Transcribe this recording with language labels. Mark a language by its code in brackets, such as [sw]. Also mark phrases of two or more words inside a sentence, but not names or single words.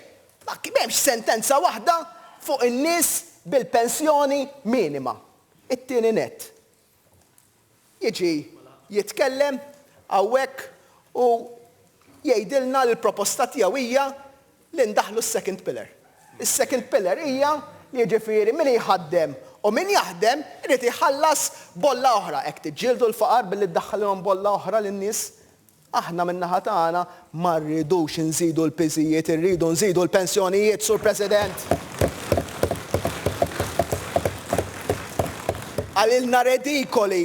[mt] Ma m'hemmx sentenza waħda fuq in-nies bil-pensjoni minima. It-tieni nett. Jiġi jitkellem hawnhekk u jgħidilna li l-proposta tiegħu hija li ndaħlu s- [en] second pillar. [mt] Is- [en] second pillar [mt] hija li jiġifieri min jħaddem u min jaħdem irid iħallas bolla oħra. Hekk tiġġieldu l-faqar billi ddaħħalhom bolla oħra lin-nies. Aħna min-naħa tagħna ma rridux inżidu l-piżijiet, irridu nżidu l-pensjonijiet, Sur President. Għalilna redikoli.